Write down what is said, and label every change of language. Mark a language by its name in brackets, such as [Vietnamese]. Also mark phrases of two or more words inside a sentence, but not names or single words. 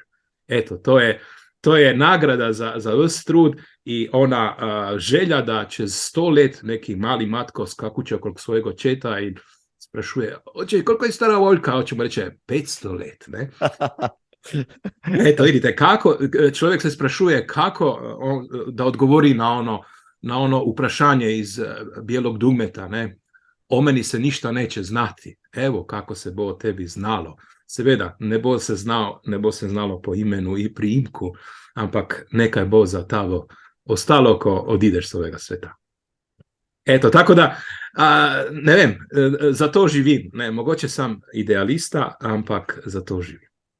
[Croatian] Eto, to je nagrada za vse trud i ona želja da [Slovenian] čez 100 let [Croatian] neki mali Matko skakuće [Slovenian] okrog svojeg očeta [Croatian] i sprašuje, oče, koliko je stara oljka? [Slovenian] Oče mu reče, 500 let. Ne? Eto, vidite, kako človek se sprašuje kako da odgovori na ono vprašanje [Croatian] iz bijelog dugmeta. [Slovenian] Ne? [Croatian] O meni se ništa neće znati. [Slovenian] Evo kako se bo o tebi znalo. Seveda, ne bo se znalo po imenu i priimku, ampak nekaj bo za tavo ostalo, ko odideš s ovega sveta. Eto, tako da, ne vem, za to živim. Ne, mogoče sam idealista, ampak za to živim.